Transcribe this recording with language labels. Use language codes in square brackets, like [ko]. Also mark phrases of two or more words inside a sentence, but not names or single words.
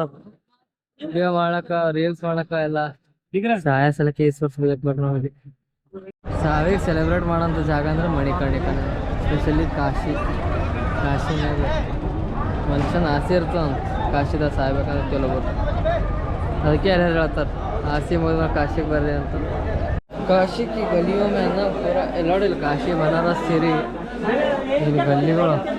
[kn] ವಿಡಿಯೋ ಮಾಡಕ ರೀಲ್ಸ್ ಮಾಡಕ ಎಲ್ಲ ಸಾಯ ಸಲಕ್ಕೆ ಈಸ್ಬೇಕು ನಮಗೆ. ಸಾವಿಗೆ ಸೆಲೆಬ್ರೇಟ್ ಮಾಡೋಂಥ ಜಾಗ ಅಂದ್ರೆ ಮಣಿಕರ್ಣಿಕಾ. ಸ್ಪೆಷಲಿ ಕಾಶಿನಾಗ ಮನುಷ್ಯನ ಆಸೆ ಇರ್ತದೆ ಕಾಶಿದಾಗ ಸಾಯ್ಬೇಕಂದ್ರೆ ಕೆಲವೊಬ್ಬರು. ಅದಕ್ಕೆ ಎಲ್ಲರೂ ಹೇಳ್ತಾರೆ ಆಸೆ ಮುಗಿದ ಕಾಶಿಗೆ ಬರ್ರಿ ಅಂತ. [hi] काशी की गलियों में ना पूरा एलोडिल काशी बनारस सीरी ये गलियों